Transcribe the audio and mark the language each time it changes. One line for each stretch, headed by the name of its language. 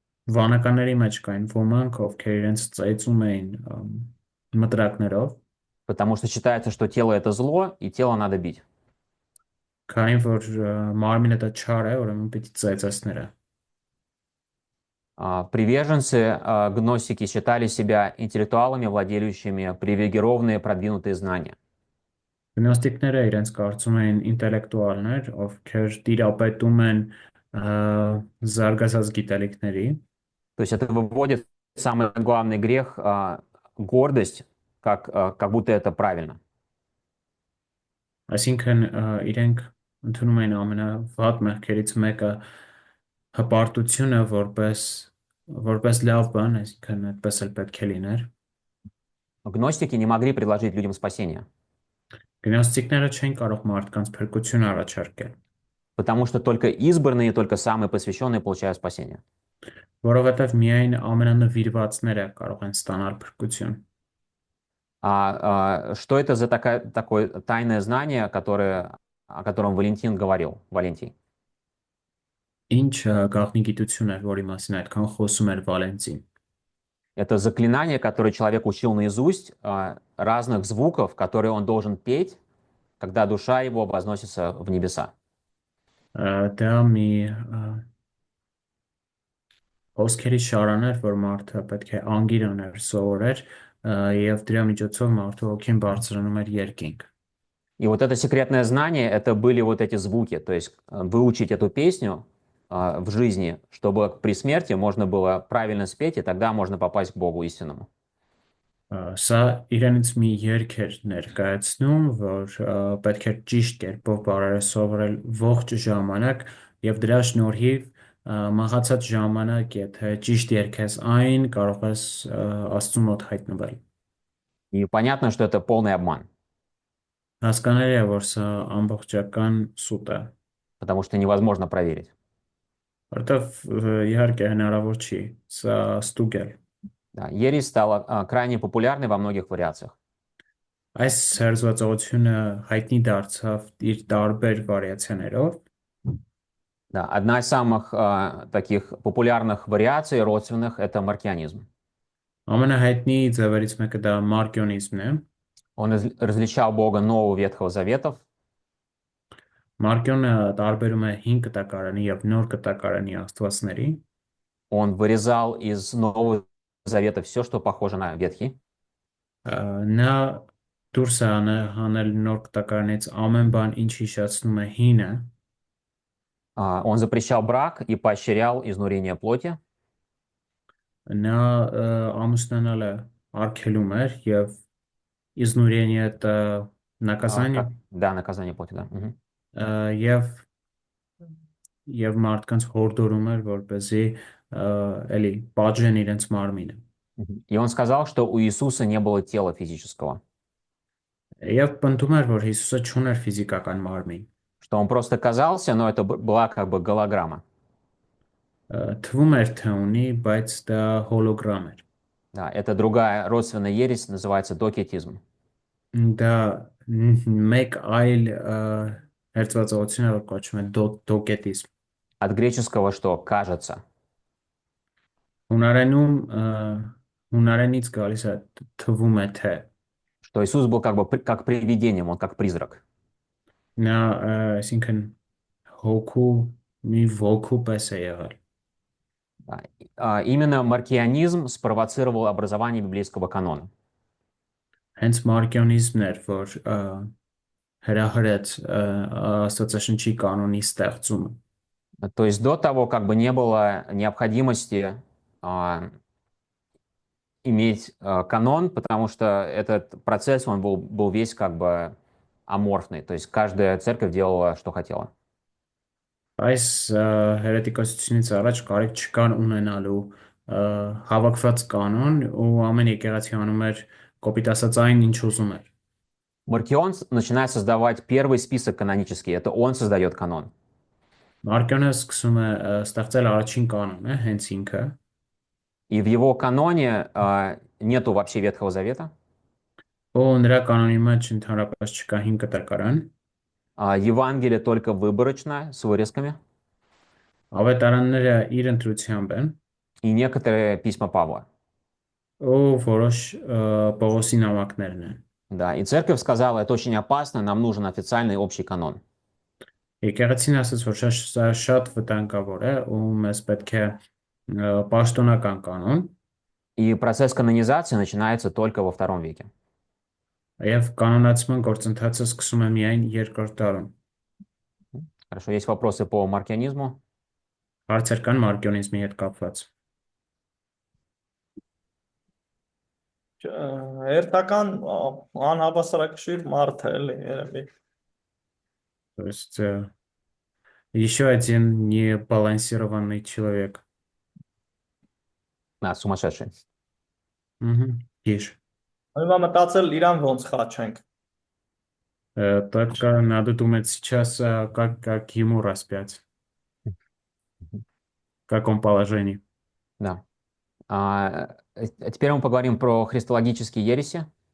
Armenian: Վանականների մեջ կային ոմանք, ովքեր իրենց ծեծում էին մտրակներով,
Russian: Потому что считается, что тело — это зло, и тело надо бить.
Armenian: քանի որ մարմինը դա չար է, ուրեմն պիտի ծեծես նրա։
Russian: Приверженцы гностики считали себя интеллектуалами, владеющими привилегированные продвинутые знания.
Armenian: Գնոստիկները իրենց կարծում էին ինտելեկտուալներ, ովքեր տիրապետում են զարգացած գիտելիքների,
Russian: То есть это выводит самый главный грех — гордость, как будто это правильно.
Armenian: այսինքն իրենք ընդունում են ամենավատ մեղքերից մեկը հպարտությունը որպես լավ բան, այսինքն այդպես էլ պետք է լիներ։
Russian: Гностики не могли предложить людям спасения,
Armenian: Գնոստիկները չեն կարող մարդկանց փրկություն առաջարկել,
Russian: потому что только избранные, только самые посвященные получают спасение.
Armenian: որովհետև միայն ամենանվիրվածները կարող են ստանալ փրկություն։
Russian: Что это за такое тайное знание, о котором Валентин говорил, Валентий?
Armenian: Ինչ գաղտնի գիտություն էր, որի մասին այդքան խոսում էր Վալենտին։
Russian: Это заклинание, которое человек учил наизусть, разных звуков, которые он должен петь, когда душа его возносится в небеса.
Armenian: Դա մի խոսքերի շարան էր, որ մարդը պետք է անգիր աներ, սովորեր, եւ դրա միջոցով մարդու հոգին բարձրանում էր երկինք։
Russian: И вот это секретное знание, это были вот эти звуки, то есть выучить эту песню в жизни, чтобы при смерти можно было правильно спеть, и тогда можно попасть к Богу истинному.
Armenian: Սա իրենից մի երգ էր ներկայացնում, որ պետք է ճիշտ կերպով բարերը սովորել ողջ ժամանակ եւ դրա շնորհիվ մահացած ժամանակ, եթե ճիշտ երգես այն, կարող ես Աստծու մոտ հայտնվել։
Russian: И понятно, что это полный обман,
Armenian: Հասկանալի է, որ սա ամբողջական սուտ է,
Russian: потому что невозможно проверить.
Armenian: որտեվ իհարկե հնարավոր չի, սա ստուգ է։
Russian: Да, ересь стала крайне популярной во многих вариациях.
Armenian: Այս հերզվածողությունը հայտնի դարձավ իր տարբեր վարիացիաներով։
Russian: Да, одна из самых таких популярных вариаций родственных — это маркианизм.
Armenian: Ամենահայտնի ձևերից մեկը դա մարկիոնիզմն է։
Russian: Он различал Бога Нового Ветхого Заветов,
Armenian: Մարկիոնը տարբերում է 5 կտակարանի եւ նոր կտակարանի աստվածների։
Russian: он вырезал из Нового Завета все, что похоже на Ветхий.
Armenian: Նա դուրս է հանել նոր կտակարանից ամեն բան, ինչ հիշեցնում է հինը։
Russian: Он запрещал брак и поощрял изнурение плоти.
Armenian: Նա ամուսնանալ է արգելում էր եւ իզնուրենիը
Russian: это наказание, Да, наказание плоти, да. Мгм.
Armenian: եւ եւ մարդկանց հորդորում էր, որպեսզի էլի պատժեն իրենց մարմինը։
Russian: И он сказал, что у Иисуса не было тела физического,
Armenian: Եվ պնդում էր, որ Հիսուսը չուներ ֆիզիկական մարմին։
Russian: что он просто казался, но это была как бы голограмма.
Armenian: Թվում էր թե ունի, բայց դա հոլոգրամ էր։
Russian: Да, это другая родственная ересь, называется докетизм.
Armenian: Դա մեկ այլ հերձվածողություն է, որ կոչվում է դոկետիզմ։
Russian: От греческого что? Кажется.
Armenian: Հունարենում հունարենից գալիս է թվում է թե
Russian: Что Иисус был как бы как привидением, он как призрак.
Armenian: նա այսինքն հոգու մի ոգու պես է եղել։
Russian: Да. Именно маркианизм спровоцировал образование библейского канона. Հենց մարկիոնիզմն էր, որ հրահրեց Աստվածաշնչի կանոնի ստեղծումը։ То есть до того как бы не было необходимости иметь канон, потому что этот процесс, он был весь как бы аморфный. То есть каждая церковь делала, что хотела.
Armenian: Այս հերետիկոսությունից առաջ կարիք չկար ունենալու հավաքված կանոն ու ամեն եկեղեցի անում էր կոպիտ ասած այն ինչ ուզում էր։
Russian: Маркион начинает создавать первый список канонический. Это он создает канон.
Armenian: Մարկիոնը սկսում է ստեղծել առաջին կանոնը, հենց ինքը,
Russian: И в его каноне нету вообще Ветхого Завета.
Armenian: ու նրա կանոնի մեջ ընդհանրապես չկա հին կտակարան,
Russian: Евангелие только выборочно, с вырезками.
Armenian: ավետարանները իր ընտրությամբ են,
Russian: И некоторые письма Павла.
Armenian: ու որոշ Պողոսի նամակներն են։
Russian: Да, и церковь сказала, это очень опасно, нам нужен официальный общий канон.
Armenian: Եկեղեցին ասաց, որ շատ վտանգավոր է ու մեզ պետք է պաշտոնական կանոն,
Russian: И процесс канонизации начинается только во II веке.
Armenian: եւ կանոնացման գործընթացը սկսում է միայն երկրորդ դարում։
Russian: Хорошо, есть вопросы по маркианизму?
Armenian: Հարցեր կան մարկիոնիզմի հետ կապված։ Հերթական անհավասարակշիռ մարդ է, էլի, երևի։
Russian: То есть еще один небалансированный человек. Да, сумасшедший. Ешь.
Armenian: Հիմա մտածել իրան ոնց խաչենք։
Russian: Только надо думать сейчас, как ему распять. В каком положении. Да. Теперь мы поговорим про христологические ереси.